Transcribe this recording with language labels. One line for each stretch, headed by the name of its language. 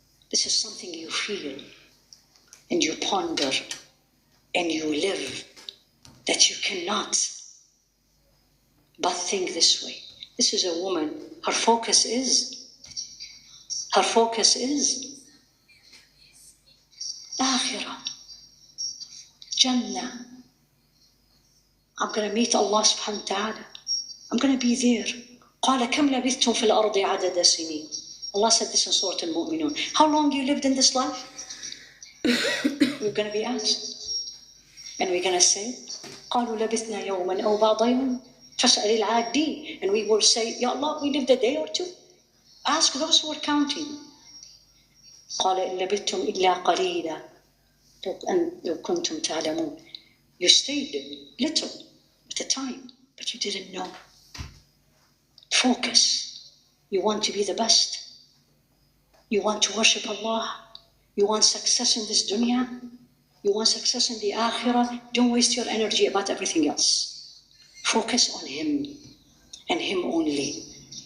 English: This is something you feel and you ponder and you live, that you cannot but think this way. This is a woman, her focus is Akhirah, Jannah. I'm going to meet Allah subhanahu wa ta'ala. I'm going to be there.
Arabic: قال كم لبثتم في الأرض عدد سنين.
English: Allah said this in Surah Al-Mu'minun. How long you lived in this life? We're going to be asked. And we're going to say,
Arabic: قالوا لبثنا يوما أو بعض يوم فاسأل العادين.
English: And we will say, Ya Allah, we lived a day or two. Ask those who are counting.
Arabic: قال إن لبثتم إلا قليلا لو كنتم تعلمون.
English: You stayed little at the time, but you didn't know. Focus. You want to be the best. You want to worship Allah. You want success in this dunya. You want success in the akhirah. Don't waste your energy about everything else. Focus on Him and Him only.